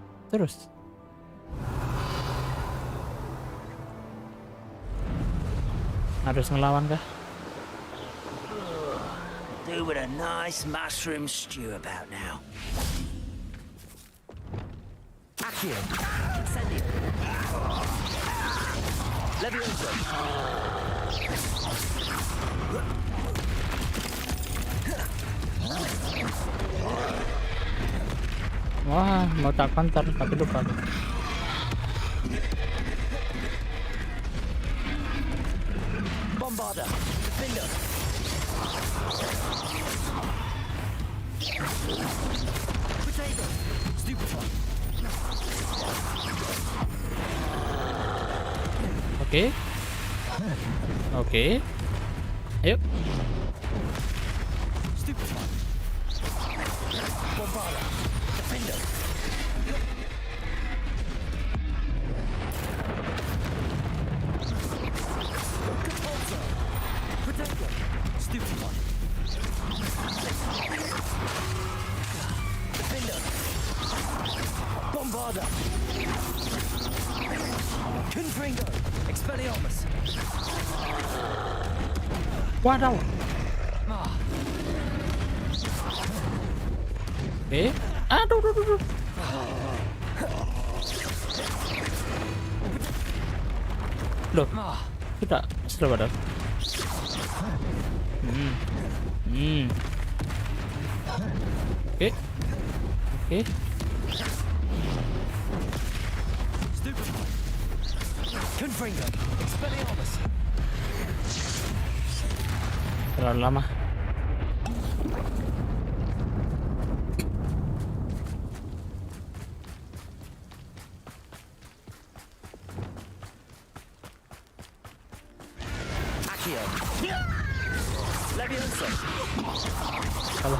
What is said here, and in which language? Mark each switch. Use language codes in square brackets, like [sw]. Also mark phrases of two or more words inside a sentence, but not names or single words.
[id] terus. Harus ngelawan kah? [en] Do with a nice mushroom stew about now. [id] Accio. Incendio. Levioso. Wah, mau tak counter tapi lupa. Bombarda. Defender. Potato. Stupefy. Oke. Oke. Ayo. Stupefy. Bombarda. Defender. Potato. Stupefy. Defender. Bombarda. Confringo. Expelliarmus. Wadaw. Oke. Aduh, aduh, aduh. Loh, tidak sudah padahal. Oke. Oke. Confringo. Expelliarmus. Terlalu lama. Accio. Levioso. Salah.